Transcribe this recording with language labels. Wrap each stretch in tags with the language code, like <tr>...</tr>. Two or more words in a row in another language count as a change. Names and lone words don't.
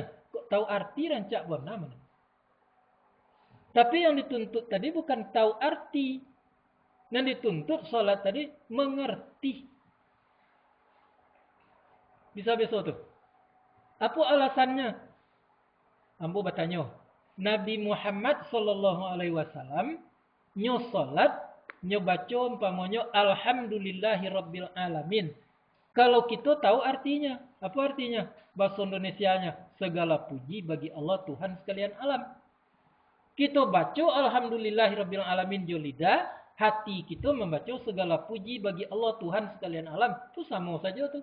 <id>Kok tahu arti rancak warna mana? Tapi yang dituntut tadi bukan tahu arti. Yang dituntut salat tadi mengerti. Bisa besok tu. Apa alasannya? Ambo bertanya. Nabi Muhammad</id> <ar>صلى الله عليه وسلم</ar> <id>nyo salat nyo baca umpamanya</id> <ar>الحمد لله رب العالمين.</ar> <id>Kalau kita tahu artinya, apa artinya? Bahasa Indonesianya, segala puji bagi Allah Tuhan sekalian alam. Kita baca</id> <ar>الحمد لله رب العالمين</ar> <id>jo lidah, hati kita membaca segala puji bagi Allah Tuhan sekalian alam. Itu sama saja tuh.</id>